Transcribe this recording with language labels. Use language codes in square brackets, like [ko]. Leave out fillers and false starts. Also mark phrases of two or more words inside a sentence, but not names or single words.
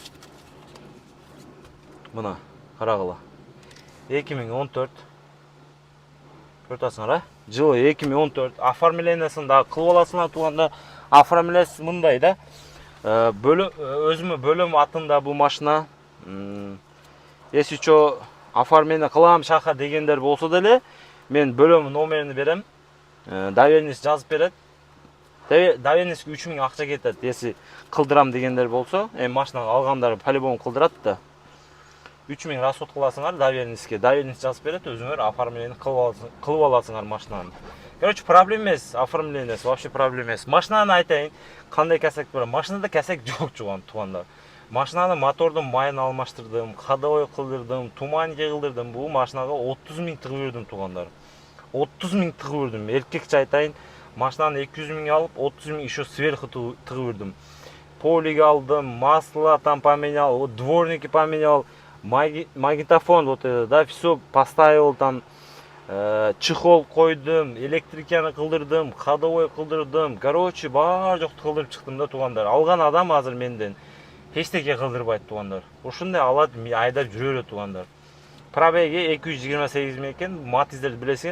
[ky] Мына карагыла. 2014. Көрөтасыңар, жылы 2014. Оформлениясын да кылып аласыңар туугандар. Оформлениясы мындай да. Өзүмө бөлөм атында бул машина. [ru] Если что [ky] оформление кылам шаха дегендер болсо деле, мен бөлөм номерин берем. Доверенность жазып берет. Доверенностьке 3000 акча кетет, если кылдырам дегендер болсо, машина алгандар по-любому кылдырат да. 3000 расход кыласыңар доверенностьке. Доверенность жазып берет, өзүңөр оформление кылып аласыңар машинаны. Короче, проблема эмес, оформлениясы вообще проблема эмес. Машинаны айтайын, кандай касак бар? Машинада касак жок туугандар. Машинаны мотордун майын алмаштырдым, ходовой кылдырдым, туманнике кылдырдым. Бул машинага 30 миң тыгып бердим туугандар. 30 миң тыгып бердим. Эркекче айтайын, машинаны 200 миңге алып, 30 миң [ru] еще сверху [ky] тыгып бердим. Полиг алдым, [ru] масло там поменял, дворники поменял, магнитофон вот это, да, все поставил там, [ky] чехол койдум, электриканы кылдырдым, ходовой кылдырдым. Короче, бар жокты кылдырып чыктым да туугандар. Алган адам азыр менден эчтеке кылдырбайт туугандар. Ушундай алат айдап жүрө берет туугандар. пробеги 228 000 экен. Матиздерди билесиңер.